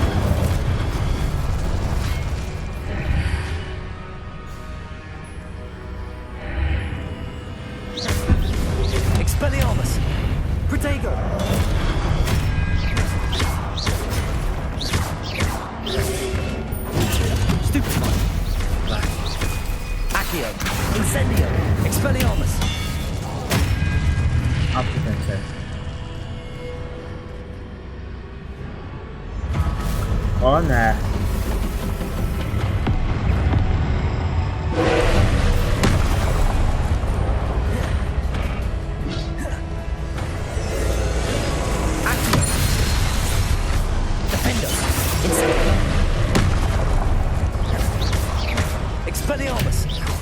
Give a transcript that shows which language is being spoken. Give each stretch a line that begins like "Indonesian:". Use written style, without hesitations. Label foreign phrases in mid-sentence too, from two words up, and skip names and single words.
Polish: Expelliarmus! Protego! Stupefy! Accio! Incendio! Expelliarmus! Aplikacje. O nie. Accio! Defender! Incendio! Expelliarmus!